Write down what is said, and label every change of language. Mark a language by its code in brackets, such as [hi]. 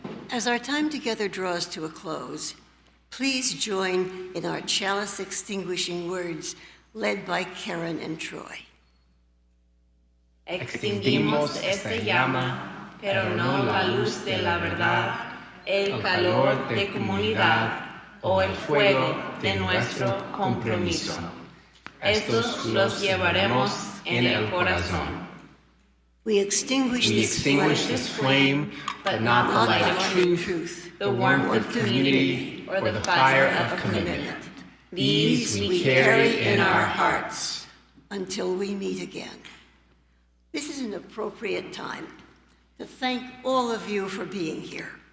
[en] As our time together draws to a close, please join in our chalice extinguishing words led by Karen and Troy. [es] Extinguimos esta llama, pero no la luz de la verdad, el calor de comunidad o el fuego de nuestro compromiso. Estos los llevaremos en el corazón. [en] We extinguish this flame, but not the light of truth, the warmth of community, or the fire of commitment. These we carry in our hearts until we meet again. This is an appropriate time to thank all of you for being here.